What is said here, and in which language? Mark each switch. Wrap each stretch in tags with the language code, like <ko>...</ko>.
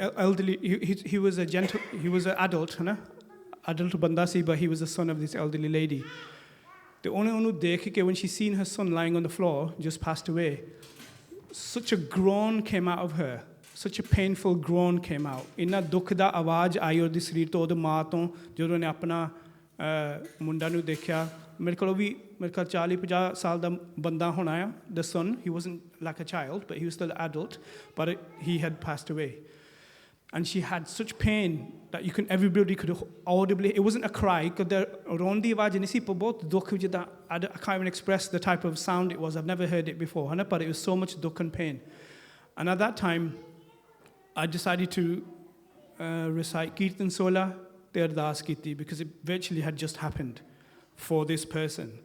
<en>Elderly, he was an adult,</en> <pa>adult banda si,</pa> <en>but he was the son of this elderly lady. The only one who when she seen her son lying on the floor, just passed away, such a groan came out of her. Such a painful groan came out.</en> <pa>Inna dukh da awaaz aayi ਉਹਦੀ ਸਰੀਰ ਤੋਂ ਉਹਦੀ ਮਾਂ ਤੋਂ ਜਦੋਂ ਉਹਨੇ ਆਪਣਾ ਮੁੰਡਾ ਨੂੰ ਦੇਖਿਆ ਮੇਰੇ ਕੋਲ 40-50 ਸਾਲ ਦਾ ਬੰਦਾ ਹੋਣਾ ਆ.</pa> <en>The son, he wasn't like a child, but he was still an adult, but he had passed away. And she had such pain that everybody could audibly, it wasn't a cry, because</en> <pa>roਣ ਦੀ ਆਵਾਜ਼ ਨਹੀਂ ਸੀ, ਪਰ ਬਹੁਤ ਦੁੱਖ ਜਿੱਦਾਂ</pa> <en>I can't even express the type of sound it was. I've never heard it before, but it was so much dukh and pain. And at that time, I decided to recite Kirtan Sola</en> <pa>te ardas kiti,</pa> <en>because it virtually had just happened for this person.</en>